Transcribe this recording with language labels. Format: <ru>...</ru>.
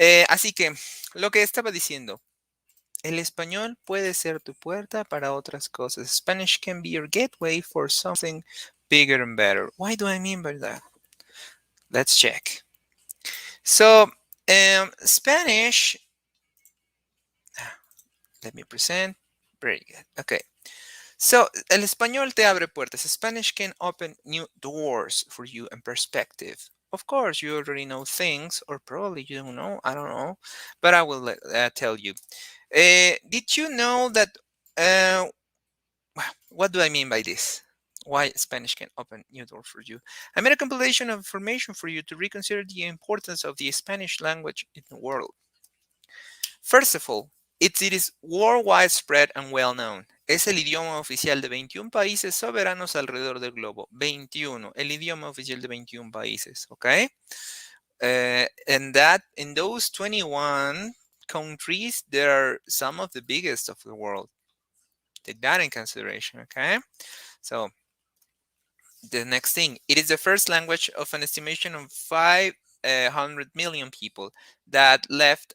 <es>Así que, lo que estaba diciendo, el español puede ser tu puerta para otras cosas.</es> <en>Spanish can be your gateway for something bigger and better. Why do I mean by that? Let's check. So, Spanish, let me present. Very good. Okay.</en> <es>So, el español te abre puertas.</es> <en>Spanish can open new doors for you and perspective. Of course, you already know things, or probably you don't know. I don't know, but I will tell you. Did you know that? What do I mean by this? Why Spanish can open new doors for you? I made a compilation of information for you to reconsider the importance of the Spanish language in the world. First of all, it is worldwide spread and well known.</en> <es>Es el idioma oficial de 21 países soberanos alrededor del globo. 21, el idioma oficial de 21 países, okay?</es> <en>And that in those 21 countries, there are some of the biggest of the world. Take that in consideration, okay? So the next thing, it is the first language of an estimation of 500 million people that left.</en>